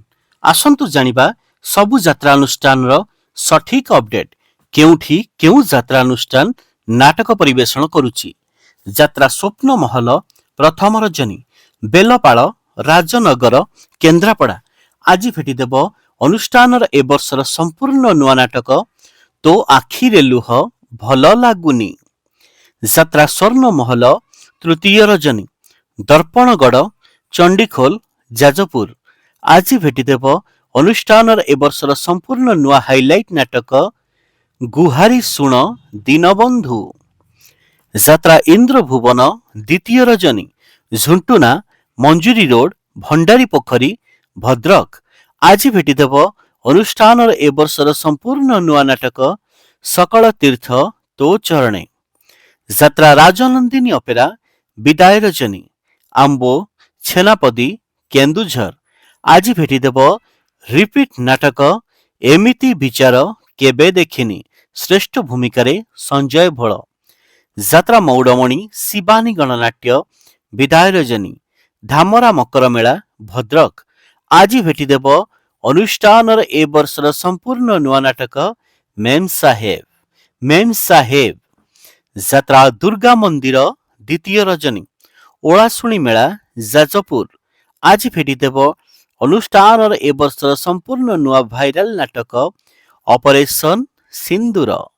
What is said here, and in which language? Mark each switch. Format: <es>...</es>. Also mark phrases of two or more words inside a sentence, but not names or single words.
<or>ଆସନ୍ତୁ ଜାଣିବା ସବୁ ଯାତ୍ରା ଅନୁଷ୍ଠାନ ର ସଠିକ ଅପଡେଟ କେଉଁଠି କେଉଁ ଯାତ୍ରା ଅନୁଷ୍ଠାନ ନାଟକ ପରିବେଷଣ କରୁଛି। ଯାତ୍ରା ସ୍ୱପ୍ନ ମହଲ ପ୍ରଥମ ରଜନୀ ବେଲପାଡ଼ ରାଜନଗର କେନ୍ଦ୍ରାପଡ଼ା ଆଜି ଭେଟିଦେବ ଅନୁଷ୍ଠାନ ଏ ବର୍ଷର ସମ୍ପୂର୍ଣ୍ଣ ନୂଆ ନାଟକ ତୋ ଆଖିରେ ଲୁହ ଭଲ ଲାଗୁନି। ଯାତ୍ରା ସ୍ୱର୍ଣ୍ଣ ମହଲ ତୃତୀୟ ରଜନୀ ଦର୍ପଣଗଡ଼ ଚଣ୍ଡୀଖୋଲ ଯାଜପୁର ଆଜି ଭେଟିଦେବ ଅନୁଷ୍ଠାନ ଏ ବର୍ଷର ସମ୍ପୂର୍ଣ୍ଣ ନୂଆ ହାଇଲାଇଟ ନାଟକ ଗୁହାରି ଶୁଣ ଦୀନବନ୍ଧୁ। ଯାତ୍ରା ଇନ୍ଦ୍ରଭୁବନ ଦ୍ୱିତୀୟ ରଜନୀ ଝୁଣ୍ଟୁଣା ମଞ୍ଜୁରୀ ରୋଡ ଭଣ୍ଡାରୀ ପୋଖରୀ ଭଦ୍ରକ ଆଜି ଭେଟିଦେବ ଅନୁଷ୍ଠାନ ଏ ବର୍ଷର ସମ୍ପୂର୍ଣ୍ଣ ନୂଆ ନାଟକ ସକଳ ତୀର୍ଥ ତୋ ଚରଣେ। ଯାତ୍ରା ରାଜନନ୍ଦିନୀ ଅପେରା ବିଦାୟ ରଜନୀ ଆମ୍ବୋ ଛେନାପଦୀ କେନ୍ଦୁଝର ଆଜି ଭେଟିଦେବ ରିପିଟ ନାଟକ ଏମିତି ବିଚାର କେବେ ଦେଖିନି ଶ୍ରେଷ୍ଠ ଭୂମିକା ସଞ୍ଜୟ ଭୋଲ। ଯାତ୍ରା ମୌଡ଼ମଣି ଶିବାନୀ ଗଣନାଟ୍ୟ ବିଦାୟ ରଜନୀ ଧାମରା ମକର ମେଳା ଭଦ୍ରକ ଆଜି ଭେଟିଦେବ ଅନୁଷ୍ଠାନ ଏ ବର୍ଷର ସମ୍ପୂର୍ଣ୍ଣ ନୂଆ ନାଟକ ମେମ ସାହେବ। ଯାତ୍ରା ଦୁର୍ଗା ମନ୍ଦିର ଦ୍ୱିତୀୟ ରଜନୀ ଓଲାଶୁଣୀ ମେଳା ଯାଜପୁର ଆଜି ଭେଟିଦେବ ଅନୁଷ୍ଠାନ ଏ ବର୍ଷର ସମ୍ପୂର୍ଣ୍ଣ ନୂଆ ଭାଇରାଲ ନାଟକ ଅପରେସନ ସିନ୍ଦୂର।</or>